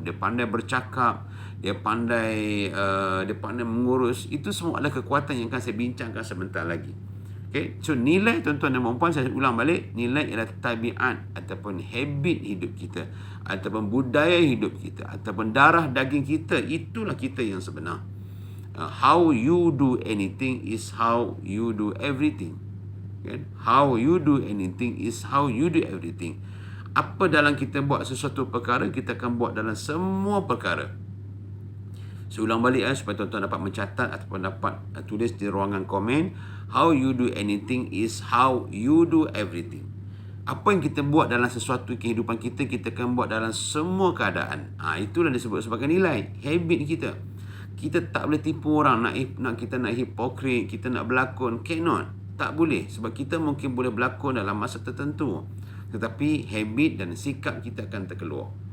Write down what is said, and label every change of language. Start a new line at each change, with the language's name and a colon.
Malay: Dia pandai bercakap, dia pandai mengurus. Itu semua adalah kekuatan yang akan saya bincangkan sebentar lagi. Okay? So nilai, tuan-tuan dan puan-puan, saya ulang balik, nilai ialah tabiat ataupun habit hidup kita, ataupun budaya hidup kita, ataupun darah daging kita. Itulah kita yang sebenar.
English: How you do anything is how you do everything. Okay? How you do anything is how you do everything.
Malay: Apa dalam kita buat sesuatu perkara, kita akan buat dalam semua perkara. Saya ulang balik supaya tuan-tuan dapat mencatat ataupun dapat tulis di ruangan komen.
English: How you do anything is how you do everything.
Malay: Apa yang kita buat dalam sesuatu kehidupan kita, kita akan buat dalam semua keadaan. Itulah disebut sebagai nilai, habit kita. Kita tak boleh tipu orang, kita nak hipokrit, kita nak berlakon,
English: cannot.
Malay: Tak boleh, sebab kita mungkin boleh berlakon dalam masa tertentu, tetapi habit dan sikap kita akan terkeluar.